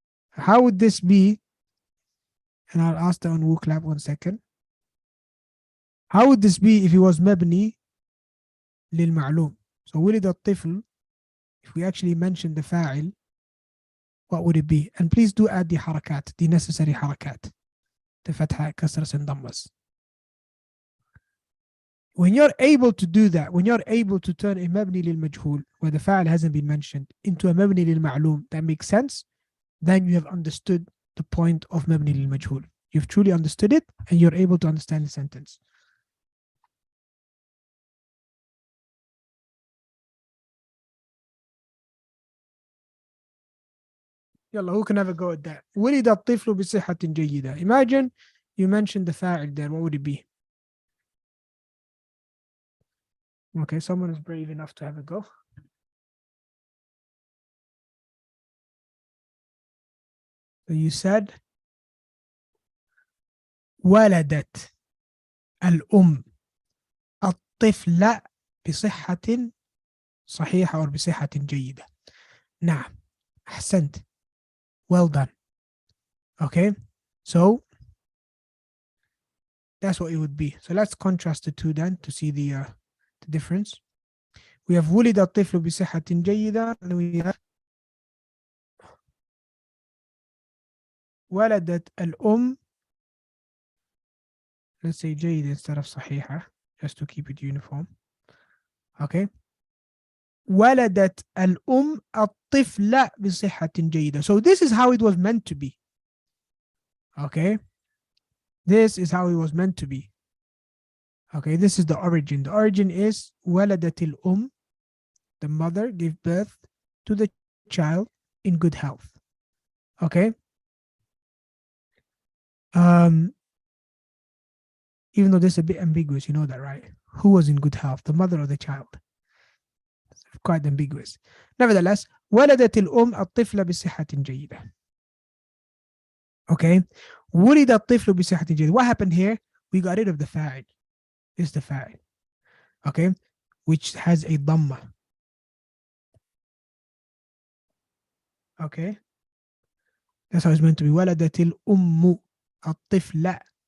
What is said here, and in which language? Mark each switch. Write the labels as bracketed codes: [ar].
[en] How would this be? And I'll ask that on WooClap 1 second. How would this be if it was مبني للمعلوم? So [ar] ولد الطفل, [en] if we actually mention the فاعل, what would it be? And please do add the حركات, the necessary حركات. The فتحة, كسرة, and ضمس. When you're able to do that, when you're able to turn a مبني للمجهول, where the فاعل hasn't been mentioned, into a مبني للمعلوم, that makes sense, then you have understood the point of مبني للمجهول. You've truly understood it, and you're able to understand the sentence. يلا, who can have a go at that? [ar] ولد الطفل بصحة جيدة. [en] Imagine you mentioned the فاعل there, what would it be? Okay, someone is brave enough to have a go. So you said [ar] ولدت الأم الطفل بصحة صحيحة أو بصحة جيدة. نعم. أحسنت. [en] Well done. Okay. So That's what it would be. So let's contrast the two then to see the difference. We have [ar] ولد الطفل بصحة جيدة, [en] and we have [ar] ولدت الأم, [en] let's say جيدة instead of صحيحة, just to keep it uniform. Okay. [ar] ولدت الأم الطفل بصحة جيدة. [en] So this is how it was meant to be. Okay. This is how it was meant to be. Okay, this is the origin. The origin is ولدت الأم, the mother gave birth to the child in good health. Okay. Even though this is a bit ambiguous, you know that, right? Who was in good health, the mother or the child? It's quite ambiguous. [ar] Nevertheless, ولدت الأم الطفل بصحة جيدة. [en] Okay. [ar] ولد الطفل بصحة جيدة. [en] What happened here? We got rid of the فاعل. It's the فاعل. Okay. Which has a ضمة. Okay. That's how it's meant to be. [ar] ولدت الأم الطفل.